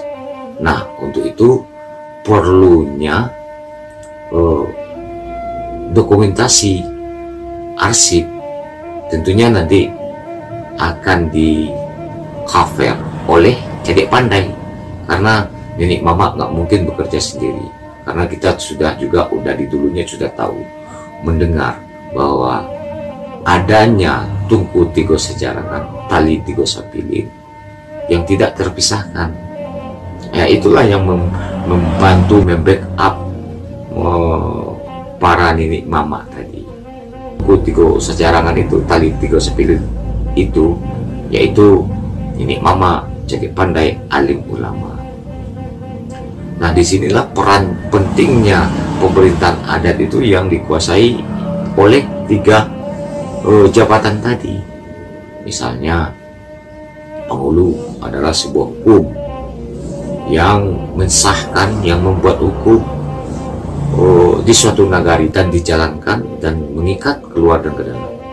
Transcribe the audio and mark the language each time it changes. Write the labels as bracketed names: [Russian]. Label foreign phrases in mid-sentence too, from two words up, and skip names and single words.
[Indonesian] Nah, untuk itu perlunya dokumentasi arsip, tentunya nanti akan di cover oleh Cedek Pandai, karena nenek mama nggak mungkin bekerja sendiri, karena kita sudah di dulunya sudah tahu, mendengar bahwa adanya Tungku Tigo Sejarangan, Tali Tigo Sapilin yang tidak terpisahkan. Ya, itulah yang membantu membackup para nenek mama tadi. Tungku Tigo Sejarangan itu, Tali Tigo Sapilin itu, yaitu nenek mama, Cedek Pandai, alim ulama. Nah, disinilah peran pentingnya pemerintahan adat itu yang dikuasai oleh 3 jabatan tadi. Misalnya, penghulu adalah sebuah hukum yang mensahkan, yang membuat hukum di suatu nagari dan dijalankan dan mengikat keluar dan ke dalam.